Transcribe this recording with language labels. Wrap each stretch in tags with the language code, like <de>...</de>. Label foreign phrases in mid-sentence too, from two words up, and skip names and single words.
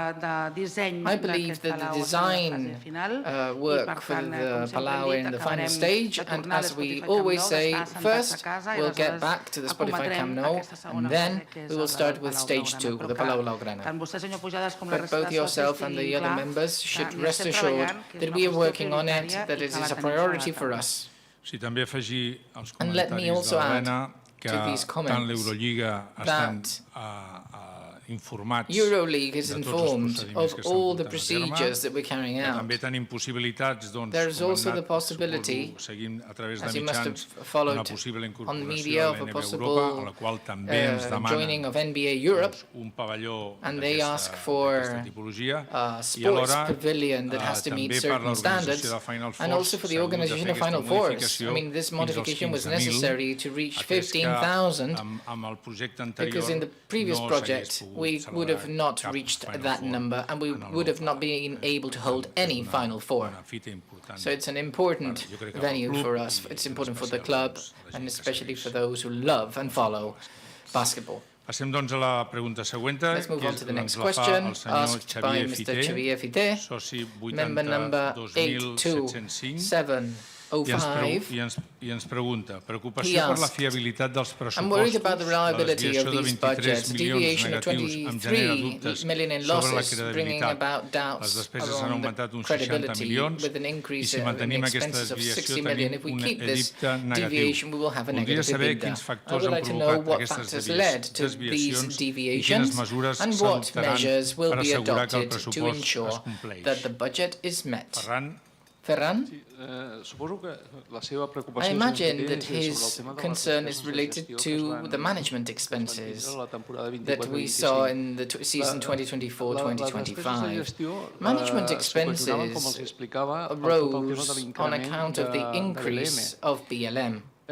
<en>I believe that the design work for the Palau in the final stage, and as we always say, first we'll get back to the Spotify Camp Nou, and then we will start with stage 2, the Palau Blaugrana. But both yourself and the other members should rest assured that we are working on it, that it is a priority for us.</en> <ca>Sí, també afegir els</ca> <en>And let me</en> <ca>comentaris</ca> <en>also</en> <ca>de</ca> <en>add</en> <ca>l'Helena que</ca> <en>to these</en> <ca>tant</ca> <en>comments</en> <ca>l'Eurolliga estan informats</ca> <en>EuroLeague is</en> <ca>de tots els</ca> <en>informed</en> <ca>procediments</ca> <en>of</en> <ca>que</ca> <en>all</en> <ca>estan</ca> <en>the</en> <ca>portant a terme,</ca> <en>procedures that we're carrying</en> <ca>que</ca> <en>out.</en> <ca>també tenim possibilitats, doncs,</ca> <en>There is</en> <ca>com</ca> <en>also</en> <ca>hem</ca> <en>the</en> <ca>anat,</ca> <en>possibility,</en> <ca>suposo, seguint a través de</ca> <en>as you must have</en> <ca>mitjans,</ca> <en>followed</en> <ca>una possible</ca> <en>on</en> <ca>incorporació</ca> <en>media,</en> <ca>a</ca> <en>of a</en> <ca>l'NB Europa,</ca> <en>possible</en> <ca>a la qual també ens</ca> <en>joining</en> <ca>demanen</ca> <en>of NBA Europe,</en> <ca>un pavelló</ca> <en>and they ask for</en> <ca>d'aquesta tipologia,</ca> <en>a</en> <ca>i</ca> <en>sports</en> <ca>alhora</ca> <en>pavilion that has to meet</en> <ca>també per</ca> <en>certain standards,</en> <ca>l'organització de Final</ca> <en>and also for the</en> <ca>s'ha hagut de</ca> <en>organization</en> <ca>fer</ca> <en>of Final</en> <ca>aquesta</ca> <en>Fours.</en> <ca>modificació</ca> <en>I mean, this</en> <ca>fins als</ca> <en>modification was</en> <ca>15.000,</ca> <en>necessary to reach</en> <ca>atès que</ca> <en>15,000,</en> <ca>amb el projecte anterior</ca> <en>because in the previous</en> <ca>no</ca> <en>project</en> <ca>s'hagués</ca> <en>we would have not reached that number, and we would have not been able to hold any Final Four. So it's an important venue for us. It's important for the club, and especially for those who love and follow basketball.</en> <ca>Passem, doncs, a la pregunta següent,</ca> <en>Let's move on to the next question, asked by Mr. Xavier Fité, member number 82705.</en> <ca>I ens pregunta, preocupació per la fiabilitat dels</ca> <en>I'm worried about the</en> <ca>pressupostos, la</ca> <en>reliability of</en> <ca>desviació de</ca> <en>these</en> <ca>23</ca> <en>budgets.</en> <ca>milions</ca> <en>Deviation of</en> <ca>negatius em genera</ca> <en>23</en> <ca>dubtes</ca> <en>million in</en> <ca>sobre la</ca> <en>losses, bringing about</en> <ca>credibilitat. Les</ca> <en>doubts</en> <ca>despeses han</ca> <en>around</en> <ca>augmentat</ca> <en>the</en> <ca>uns 60</ca> <en>credibility</en> <ca>milions</ca> <en>with an</en> <ca>i</ca> <en>increase</en> <ca>si</ca> <en>in</en> <ca>mantenim aquesta</ca> <en>expenses of</en> <ca>desviació</ca> <en>60 million. If we</en> <ca>tenim un</ca> <en>keep this</en> <ca>EBITDA negatiu.</ca> <en>deviation, we will have a</en> <ca>Voldria</ca> <en>negative</en> <ca>saber</ca> <en>EBITDA.</en> <ca>quins</ca> <en>I</en> <ca>factors</ca> <en>would</en> <ca>han</ca> <en>like to know</en> <ca>provocat</ca> <en>what</en> <ca>aquestes</ca> <en>factors led to these</en> <ca>desviacions i quines</ca> <en>deviations</en> <ca>mesures</ca> <en>and what</en> <ca>s'adoptaran</ca> <en>measures will</en> <ca>per</ca> <en>be</en> <ca>assegurar que el</ca> <en>adopted to</en> <ca>pressupost</ca> <en>ensure</en> <ca>es compleix.</ca> <en>that the budget is met.</en> <ca>Ferran? Suposo que la seva</ca> <en>I</en> <ca>preocupació</ca> <en>imagine that his concern is related to the management expenses that we saw in the season 2024-2025. Management expenses arose on account of the increase of BLM.</en>